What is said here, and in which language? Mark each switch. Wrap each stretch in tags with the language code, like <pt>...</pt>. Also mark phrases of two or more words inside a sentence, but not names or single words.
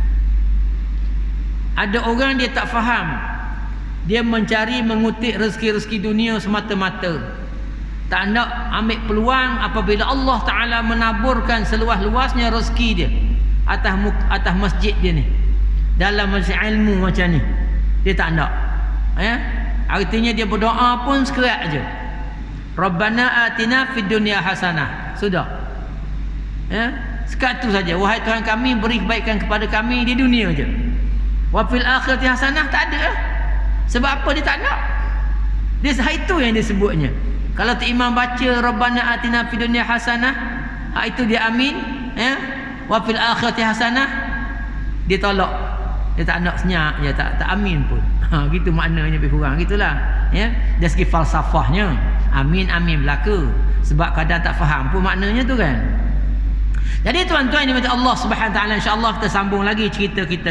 <ms>Ada orang dia tak faham, dia mencari mengutip rezeki-rezeki dunia semata-mata, tak nak ambil peluang apabila Allah Ta'ala menaburkan seluas-luasnya rezeki dia atas masjid dia ni, dalam masjid ilmu macam ni. Dia tak nak, artinya dia berdoa pun sekerat je,</ms> <ar>ربنا آتنا في الدنيا حسنة,</ar> <ms>sudah, sekat tu saja. Wahai Tuhan kami, beri kebaikan kepada kami di dunia je.</ms> <ar>وفي الآخرة حسنة</ar> <ms>tak ada. Sebab apa dia tak nak? Dia itu yang disebutnya. Kalau tu imam baca</ms> <ar>ربنا آتنا في الدنيا حسنة,</ar> <ms>itu dia amin,</ms> <ar>وفي الآخرة حسنة,</ar> <ms>dia tolak. Dia tak nak senyak, dia tak amin pun. Gitu maknanya lebih kurang gitulah, dari segi falsafahnya. Amin berlaku sebab kadang tak faham pun maknanya tu kan. Jadi tuan-tuan yang dimati Allah</ms> <ar>سبحانه وتعالى,</ar> <ms>insya-Allah kita sambung lagi cerita kita.</ms>